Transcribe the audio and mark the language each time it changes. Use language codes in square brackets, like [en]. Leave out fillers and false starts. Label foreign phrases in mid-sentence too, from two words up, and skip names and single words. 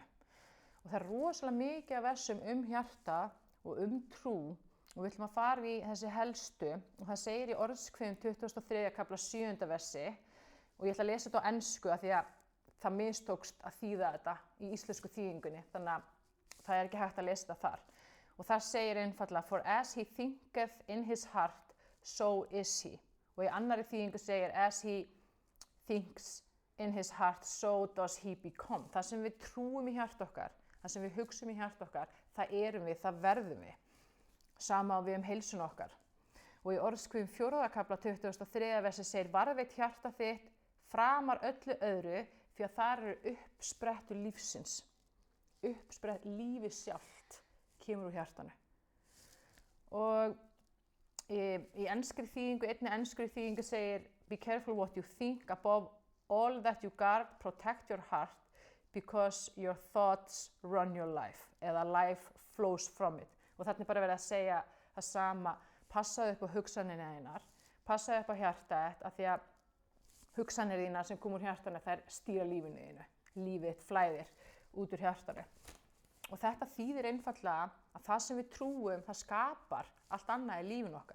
[is] Og það er rosalega mikið af versum hjarta og trú og við ætlum að fara í þessi helstu og það segir í Orðskviðum 23. kafla 7. versi og ég ætla að lesa þetta á ensku af því að það mistókst að þýða þetta í íslensku þýðingunni, þannig að það er ekki hægt að lesa þetta þar. Og það segir einfaldlega, [en] for as he thinketh in his heart, so is he. [is] Og í annarri þýðingu segir, [en] as he thinks in his heart, so does he become. [is] Það sem við trúum í hjarta okkar, það sem við hugsum í hjarta okkar, það erum við, það verðum við. Sama á við heilsun okkar. Og í Orðskviðum 4. kafla 23. versi segir, varðveit hjarta þitt framar öllu öðru, því að þar eru uppsprettur lífsins. Uppsprett lífið sjálft kemur úr hjartanu. Og í enskri þýðingu, einni enskri þýðingu segir, [en] be careful what you think, above all that you guard, protect your heart, because your thoughts run your life, eða life flows from it. [is] Og þarna er bara verið að segja það sama, passaðu upp á hugsanirnar þínar, passaðu upp á hjartað, af því að hugsanir þínar sem kom úr hjartanu, þær stýra lífinu þínu. Lífið þitt flæðir út úr hjartanu. Og þetta þýðir einfaldlega að það sem við trúum, það skapar allt annað í lífinu okkar.